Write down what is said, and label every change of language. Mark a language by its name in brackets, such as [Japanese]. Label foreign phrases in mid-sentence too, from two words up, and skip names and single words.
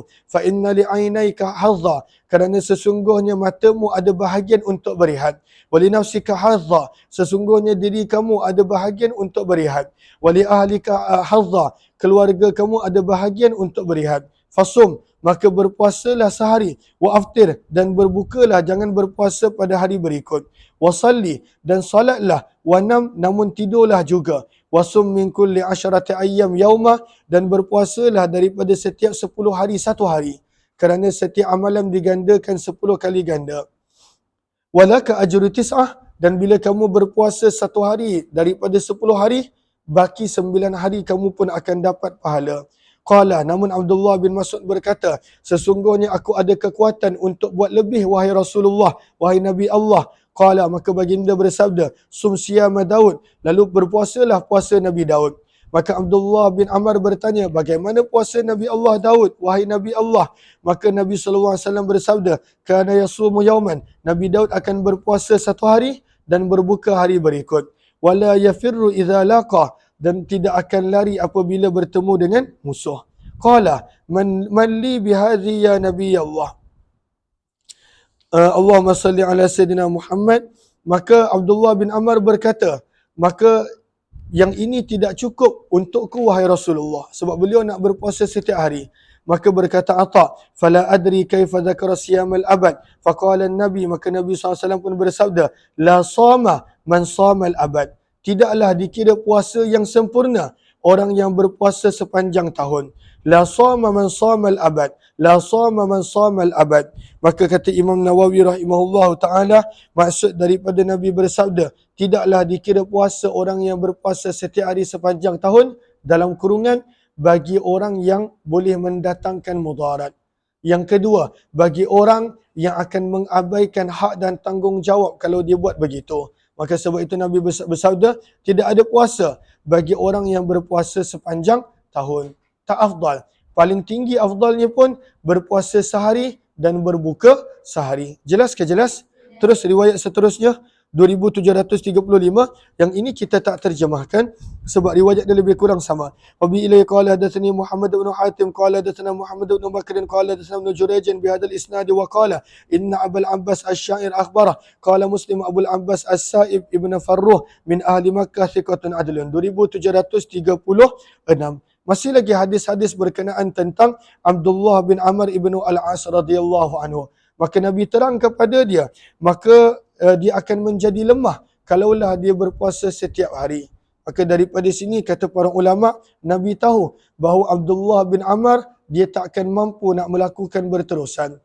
[Arabic] فإن لعينيك حظا, [Malay] kerana sesungguhnya matamu ada bahagian untuk berehat. [Arabic] ولنفسك حظا, [Malay] sesungguhnya diri kamu ada bahagian untuk berehat. [Arabic] ولأهلك حظا, [Malay] keluarga kamu ada bahagian untuk berehat. Fasum, maka berpuasalah sehari. [Arabic] وأفطر, [Malay] dan berbukalah, jangan berpuasa pada hari berikut. Wasalli, dan salatlah. Wanam, namun tidurlah juga. [Arabic] وصم من كل عشرة أيام يوما, [Malay] dan berpuasalah daripada setiap 10 hari satu hari. Kerana setiap amalan digandakan 10 kali ganda. [Arabic] ولك أجر تسعة, [Malay] dan bila kamu berpuasa satu hari daripada 10 hari, baki 9 hari kamu pun akan dapat pahala. Qala, namun Abdullah bin Mas'ud berkata, sesungguhnya aku ada kekuatan untuk buat lebih, wahai Rasulullah, wahai Nabi Allah. Qala, maka baginda bersabda, [Arabic] صم صيام داود, [Malay] lalu berpuasalah puasa Nabi Daud. Maka Abdullah bin Amr bertanya, bagaimana puasa Nabi Allah Daud, wahai Nabi Allah? Maka Nabi SAW bersabda, [Arabic] كان يصوم يوما, [Malay] Nabi Daud akan berpuasa satu hari dan berbuka hari berikut. [Arabic] ولا يفر إذا لاقى, [Malay] dan tidak akan lari apabila bertemu dengan musuh. [Arabic] قال، من لي بهذه يا نبي الله. اللهم صل على سيدنا محمد. [Malay] Maka Abdullah bin Amr berkata, maka yang ini tidak cukup untukku, wahai Rasulullah, sebab beliau nak berpuasa setiap hari. Maka berkata Atha, [Arabic] فلا أدري كيف ذكر صيام الأبد. فقال النبي, [Malay] maka Nabi SAW pun bersabda, [Arabic] لا صام من صام الأبد. [Malay] Tidaklah dikira puasa yang sempurna orang yang berpuasa sepanjang tahun. [Arabic] لا صام من صام الأبد، لا صام من صام الأبد. [Malay] Maka kata Imam Nawawi [Arabic] رحمه الله تعالى, [Malay] maksud daripada Nabi bersabda, tidaklah dikira puasa orang yang berpuasa setiap hari sepanjang tahun, dalam kurungan, bagi orang yang boleh mendatangkan mudarat. Yang kedua, bagi orang yang akan mengabaikan hak dan tanggungjawab kalau dia buat begitu. Maka sebab itu Nabi bersabda, tidak ada puasa bagi orang yang berpuasa sepanjang tahun. Tak afdal. Paling tinggi afdalnya pun berpuasa sehari dan berbuka sehari. Jelas ke jelas? Terus riwayat seterusnya 2735, yang ini kita tak terjemahkan sebab riwayat dia lebih kurang sama. [Arabic] وبه إلي قال حدثني محمد بن حاتم قال حدثنا محمد بن بكر قال حدثنا ابن جريج بهذا الإسناد وقال إن أبا العباس الشاعر أخبره قال مسلم أبو العباس السائب بن فروخ من أهل مكة ثقة عدل. [Malay] 2736. Masih lagi hadis-hadis berkenaan tentang Abdullah bin Amr ibn Al-As [Arabic] رضي الله عنه. [Malay] Maka Nabi terang kepada dia, maka dia akan menjadi lemah kalaulah dia berpuasa setiap hari. Maka daripada sini kata para ulama, Nabi tahu bahawa Abdullah bin Amr dia tak akan mampu nak melakukan berterusan.